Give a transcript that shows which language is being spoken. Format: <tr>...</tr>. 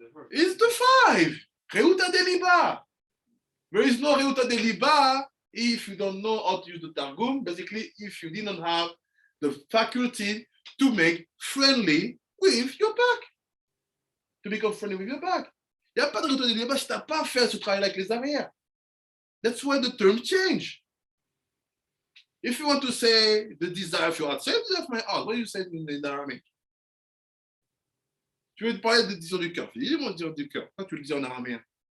<en>It's the 5. Reuta de Liba. There is no Reuta de Liba if you don't know how to use the Targum. Basically, if you didn't have the faculty to make friendly with your back. To become friendly with your back.</en> <fr>Il n'y a pas de Reuta de Liba si tu n'as pas fait ce travail avec les arrières.</fr> <en>That's why the term change. If you want to say the desire of your heart, say the desire of my heart. What do you say in Aramaic?</en> <fr>Tu veux te parler de désir du cœur. Dis mon désir du cœur. Pourquoi tu le dis en araméen?</fr>